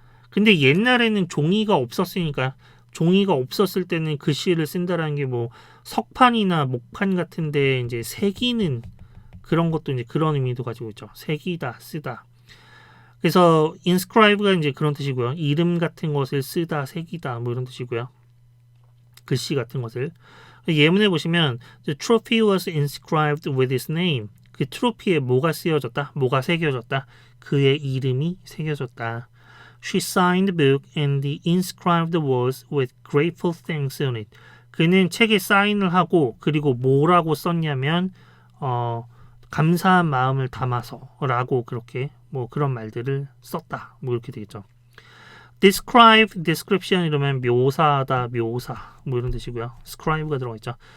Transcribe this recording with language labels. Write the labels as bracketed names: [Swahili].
[Korean] 근데 옛날에는 종이가 없었으니까, 종이가 없었을 때는 글씨를 쓴다라는 게 뭐 석판이나 목판 같은데 이제 새기는 그런 것도 이제 그런 의미도 가지고 있죠. 새기다, 쓰다. 그래서 inscribe가 이제 그런 뜻이고요. 이름 같은 것을 쓰다, 새기다, 뭐 이런 뜻이고요. 글씨 같은 것을. 예문에 보시면 [English] the trophy was inscribed with his name. [Korean] 그 트로피에 뭐가 쓰여졌다? 뭐가 새겨졌다? 그의 이름이 새겨졌다. [English] She signed the book and he inscribed the words with grateful thanks on it. [Korean] 그는 책에 사인을 하고 그리고 뭐라고 썼냐면 감사한 마음을 담아서 라고 그렇게 뭐 그런 말들을 썼다. 뭐 이렇게 되겠죠. describe, description 이러면 묘사하다, 묘사 뭐 이런 뜻이고요. scribe가 들어가 있죠.